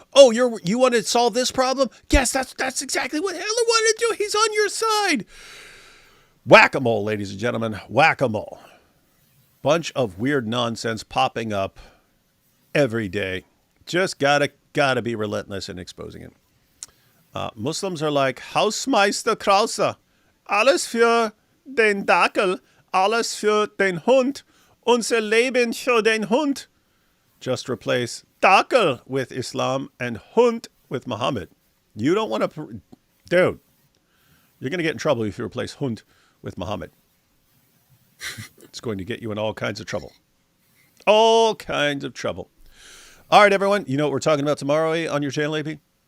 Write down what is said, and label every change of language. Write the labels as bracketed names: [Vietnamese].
[English] Oh, you want to solve this problem? Yes, that's exactly what Hitler wanted to do. He's on your side. Whack-a-mole, ladies and gentlemen. Whack-a-mole. Bunch of weird nonsense popping up every day. Just gotta be relentless in exposing it. Muslims are like, [German] Hausmeister Krause, alles für den Dackel, alles für den Hund, unser Leben für den Hund. [English] Just replace Dackel with Islam and Hund with Muhammad. You don't want to, dude, you're going to get in trouble if you replace Hund with Muhammad. It's going to get you in all kinds of trouble. All kinds of trouble. All right, everyone. You know what we're talking about tomorrow on your channel, AP?